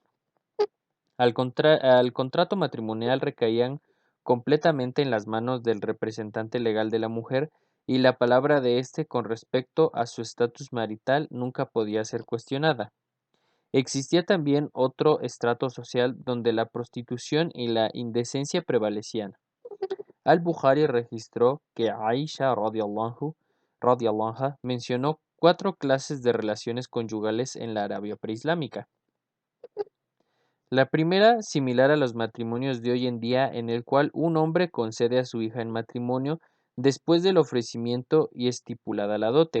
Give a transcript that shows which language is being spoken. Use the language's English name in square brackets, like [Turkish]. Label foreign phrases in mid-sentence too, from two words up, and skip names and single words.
[Spanish] Al contrato matrimonial recaían completamente en las manos del representante legal de la mujer y la palabra de éste con respecto a su estatus marital nunca podía ser cuestionada. Existía también otro estrato social donde la prostitución y la indecencia prevalecían. Al-Bukhari registró que Aisha [Arabic] رضي الله عنها [Spanish] mencionó 4 clases de relaciones conyugales en la Arabia preislámica. La primera, similar a los matrimonios de hoy en día, en el cual un hombre concede a su hija en matrimonio después del ofrecimiento y estipulada la dote.